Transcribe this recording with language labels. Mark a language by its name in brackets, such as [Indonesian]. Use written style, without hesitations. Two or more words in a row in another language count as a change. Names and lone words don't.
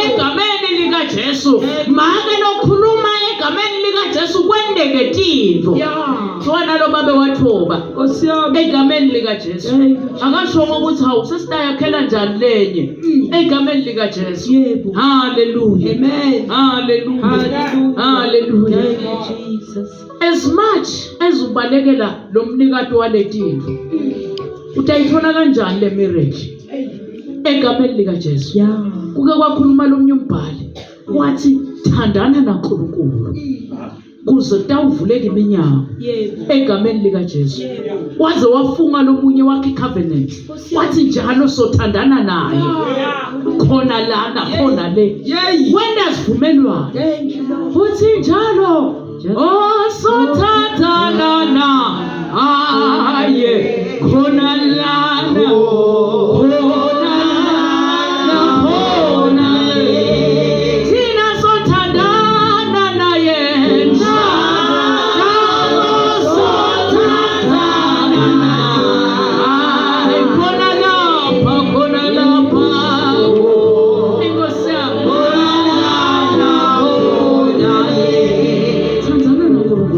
[Swati] egameni likaJesu make lokhuluma egameni likaJesu kwendeke tintfo Yeah. wona lo babe wathoba Nkosi yami. egameni likaJesu akasho ukuthi hawu sesitayakhela njani lenye egameni likaJesu Yebo. haleluya Amen. haleluya Hallelujah. haleluya [English] Thank you, Jesus. as much as [Swati] ubalekela lo mnikati waletinto utayithola kanjani le miracle egameni likaJesu Yeah. kuke kwakhuluma lomnye umbhali wathi thandana naNkulunkulu kuze tawuvuleka iminyango Yebo. egameni likaJesu waze wafunga lomunye wakhe covenant wathi njalo sothandana naye khona lana khona le Yeah. wenda sivumelwano [English] Thank you, Lord. [Swati] uthi njalo oh sothandana na aye khona lana khona le thina sothandana naye njalo sothandana naye khona lapha inkosi yakho thandana noNkulunkulu